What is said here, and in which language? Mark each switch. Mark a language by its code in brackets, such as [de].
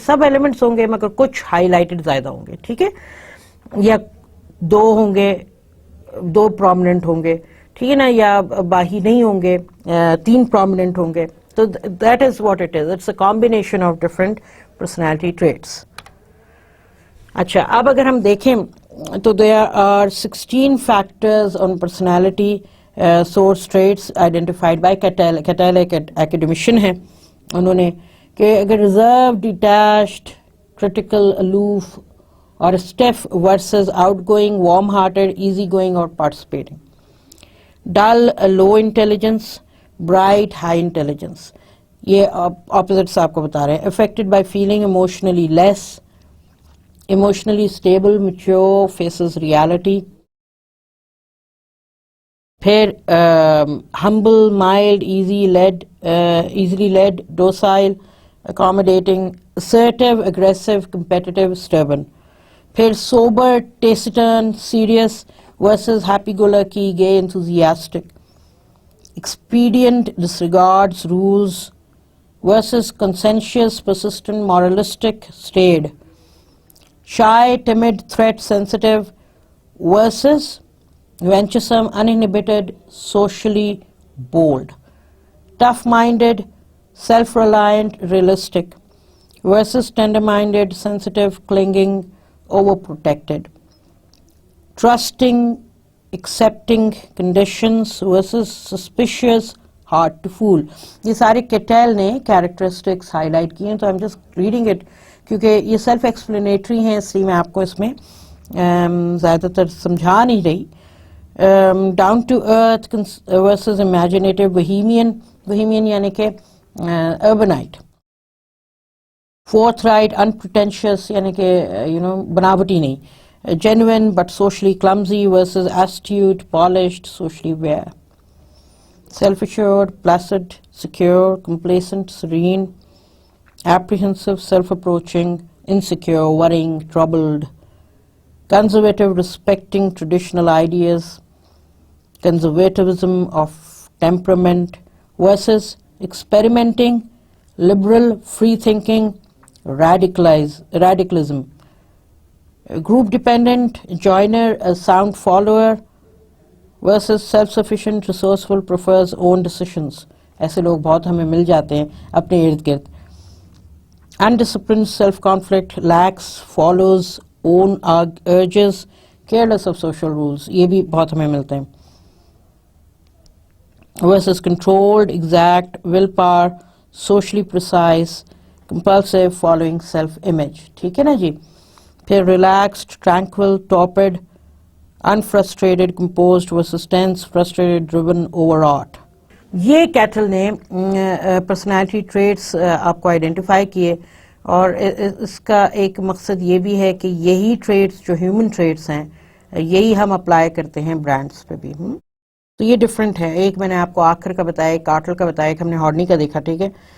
[ur] سب elements ہوں گے مگر کچھ ہائی لائٹڈ زیادہ ہوں گے, ٹھیک ہے, یا 2 ہوں گے, 2 پرومیننٹ ہوں گے, ٹھیک ہے نا, یا باہی نہیں ہوں گے, 3 پرومیننٹ ہوں گے. [en] تو that is what it is, it's a combination of different personality traits. [ur] اچھا, اب اگر ہم دیکھیں تو [en] there are 16 factors on personality source traits identified by Cattell. Cattell ایک academician ہے, [ur] انہوں نے کہ اگر [en] reserved, detached, critical, aloof اور stiff versus outgoing, warm-hearted, easygoing اور participating. Dull, low intelligence, bright, high intelligence. [ur] یہ opposites آپ کو بتا رہے ہیں. [en] Affected by feeling emotionally less, emotionally stable, mature, faces reality. پھر humble, mild, easily led, docile, accommodating, assertive, aggressive, competitive, stubborn. پھر sober, taciturn, serious versus happy-go-lucky, gay, enthusiastic. expedient disregards rules versus conscientious, persistent, moralistic, staid. Shy, timid, threat sensitive versus venturesome, uninhibited, socially bold. Tough-minded, self-reliant, realistic versus tender-minded, sensitive, clinging, overprotected. Trusting, accepting conditions versus suspicious, hard to fool. [ur] یہ سارے Cattell نے characteristics high light کی ہیں, تو [en] I'm just reading it [ur] کیونکہ یہ self explanatory ہیں, اس لیے میں آپ کو اس میں زیادہ تر سمجھا نہیں رہی. [en] down to earth versus imaginative, bohemian [ur] یعنی کہ [en] Urbanite. Forthright, unpretentious [ur] یعنی کہ بناوٹی نہیں. [en] Genuine but socially clumsy versus astute, polished, socially aware. Self assured, placid, secure, complacent, serene. Apprehensive, self-approaching, insecure, worrying, troubled. Conservative, respecting traditional ideas. Conservatism of temperament versus experimenting, liberal, free-thinking, radicalism. Group dependent, joiner, a sound follower versus self-sufficient, resourceful, prefers own decisions. [ur] ایسے لوگ بہت ہمیں مل جاتے ہیں اپنے ارد گرد. [en] Undisciplined, self-conflict, lax, follows own urges, careless of social rules. [ur] یہ بھی بہت ہمیں ملتے ہیں. [en] Versus controlled, exact, willpower, socially precise, compulsive, following self-image. [ur] ٹھیک ہے نا جی. [en] پھر relaxed, tranquil, torpid, unfrustrated, composed versus tense, frustrated, driven, overwrought. [ur] یہ کیٹل نے پرسنالٹی ٹریٹس آپ کو آئیڈینٹیفائی کیے, اور اس کا ایک مقصد یہ بھی ہے کہ یہی ٹریٹس جو ہیومن ٹریٹس ہیں یہی ہم اپلائی کرتے ہیں برانڈس پہ بھی. تو یہ ڈفرینٹ ہے. ایک میں نے آپ کو آخر کا بتایا, ایک کارٹل کا بتایا, ایک ہم نے ہارنی کا دیکھا. ٹھیک ہے.